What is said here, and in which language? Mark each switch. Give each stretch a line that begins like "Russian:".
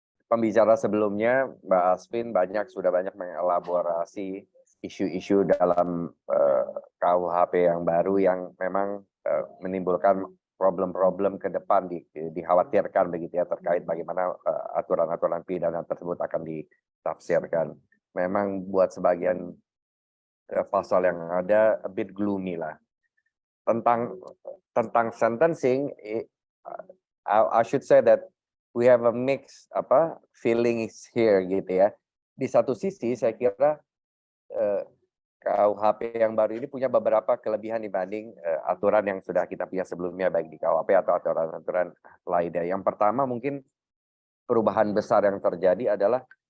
Indonesian: Pembicara sebelumnya, Mbak Asvin sudah banyak mengelaborasi isu-isu dalam KUHP yang baru yang memang menimbulkan problem-problem ke depan, dikhawatirkan begitu ya, terkait bagaimana aturan-aturan pidana tersebut akan ditafsirkan. Memang buat sebagian pasal yang ada
English: a bit gloomy
Indonesian: lah. Tentang
English: sentencing, I should say that we have a mix feelings here
Indonesian: gitu ya. Di satu sisi saya kira KUHP yang baru ini punya beberapa kelebihan dibanding aturan yang sudah kita punya sebelumnya, baik di KUHP atau aturan-aturan lainnya. Yang pertama mungkin perubahan besar yang terjadi adalah